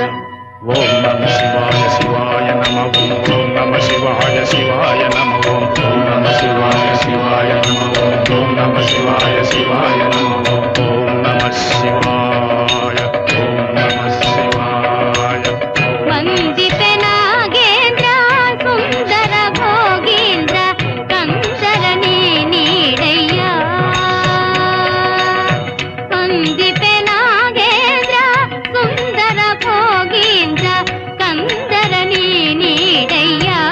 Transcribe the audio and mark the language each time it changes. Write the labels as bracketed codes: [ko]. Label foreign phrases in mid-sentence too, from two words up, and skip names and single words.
[sa] ओम नमः शिवाय शिवाय नमः। ओम नमः शिवाय शिवाय नमः। ओम नमः शिवाय शिवाय नमः। ओम नमः शिवाय शिवाय नमः। ओम नमः शिवाय। ओम नमः शिवाय। [kn] ವಂದಿತ ನಾಗೇಂದ್ರ ಸುಂದರ ಭೋಗೀಂದ್ರ ಕಂದರ ನೀಡಯ್ಯ. ವಂದಿತ ನಾಗೇಂದ್ರ ಸುಂದರ ಭೋಗೀಂದ್ರ ಕಂದರ ನೀಡಯ್ಯ.